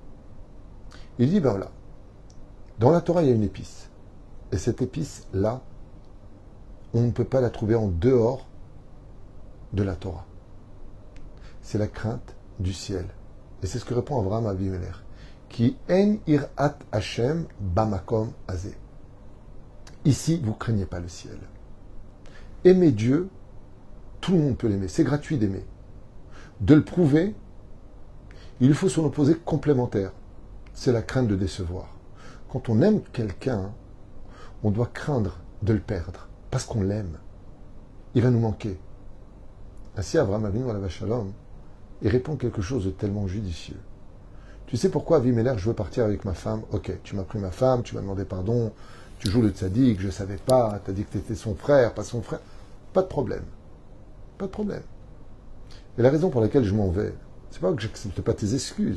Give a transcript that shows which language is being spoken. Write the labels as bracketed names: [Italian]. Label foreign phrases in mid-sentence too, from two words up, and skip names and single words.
[French] Il dit: voilà, dans la Torah il y a une épice. Et cette épice-là, on ne peut pas la trouver en dehors de la Torah. C'est la crainte du ciel. Et c'est ce que répond Abraham à Avimelech. [Hebrew] כי אין יראת השם במקום הזה. [French] Ici, vous ne craignez pas le ciel. Aimer Dieu, tout le monde peut l'aimer. C'est gratuit d'aimer. De le prouver, il faut son opposé complémentaire. C'est la crainte de décevoir. Quand on aime quelqu'un, on doit craindre de le perdre. Parce qu'on l'aime. Il va nous manquer. Ainsi, Abraham [Hebrew] אבינו עליו שלום, [French] il répond quelque chose de tellement judicieux. Tu sais pourquoi, Avimelech, je veux partir avec ma femme? Ok, tu m'as pris ma femme, tu m'as demandé pardon, tu joues le tzaddik, je ne savais pas, tu as dit que tu étais son frère, pas son frère. Pas de problème. Pas de problème. Et la raison pour laquelle je m'en vais, c'est pas que je n'accepte pas tes excuses.